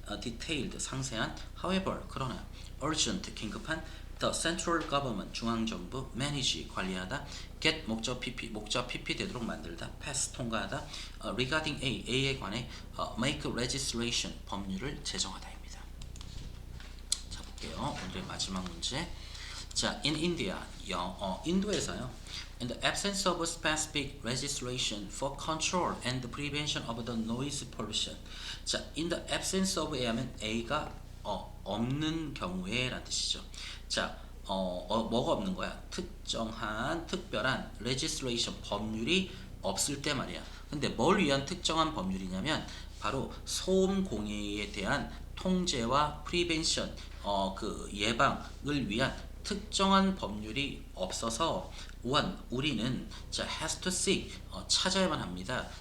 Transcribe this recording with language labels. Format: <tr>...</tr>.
<en>detailed 상세한, however 그러나, urgent 긴급한, the central government 중앙정부, manage 관리하다, get 목적 PP 되도록 만들다, pass 통과하다, regarding A에 관해 make legislation 법률을 제정하다입니다.</en> <ko>자 볼게요. 오늘의 마지막 문제. 자, in India 인도에서요.</ko> <en>In the absence of a specific legislation for control and prevention of the noise pollution.</en> <ko>자, in the absence of A 하면 A가 없는 경우에 라는 뜻이죠. 자, 뭐가 없는 거야? 특정한, 특별한 legislation 법률이 없을 때 말이야. 근데 뭘 위한 특정한 법률이냐면 바로 소음 공해에 대한 통제와 prevention, 그 예방을 위한 특정한 법률이 없어서 one 우리는 자</ko> <en>has to seek</en> <ko>찾아야만 합니다.</ko>